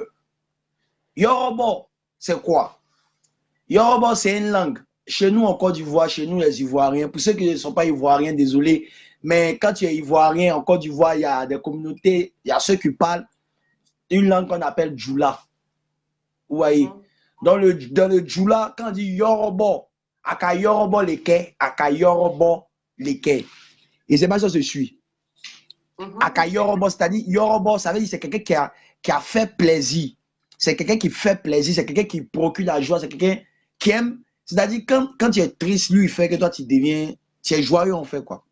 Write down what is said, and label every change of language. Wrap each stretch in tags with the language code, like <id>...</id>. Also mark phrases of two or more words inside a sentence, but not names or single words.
<fr>Yoruba, c'est quoi? Yoruba, c'est une langue. Chez nous, en Côte d'Ivoire, chez nous, les Ivoiriens, pour ceux qui ne sont pas Ivoiriens, désolé, mais quand tu es Ivoirien, en Côte d'Ivoire, il y a des communautés, il y a ceux qui parlent une langue qu'on appelle Djoula. Vous voyez? Dans le Djoula, quand on dit Yoruba,</fr> <dyu>aka Yoruba leke, aka Yoruba leke.</dyu> <fr>Et c'est pas ça que je suis.</fr> <dyu>Aka Yoruba,</dyu> <fr>c'est-à-dire Yoruba, ça veut dire c'est quelqu'un qui a fait plaisir. C'est quelqu'un qui fait plaisir, c'est quelqu'un qui procure la joie, c'est quelqu'un qui aime. C'est-à-dire quand tu es triste, lui, il fait que toi, tu es joyeux, en fait, quoi.</fr>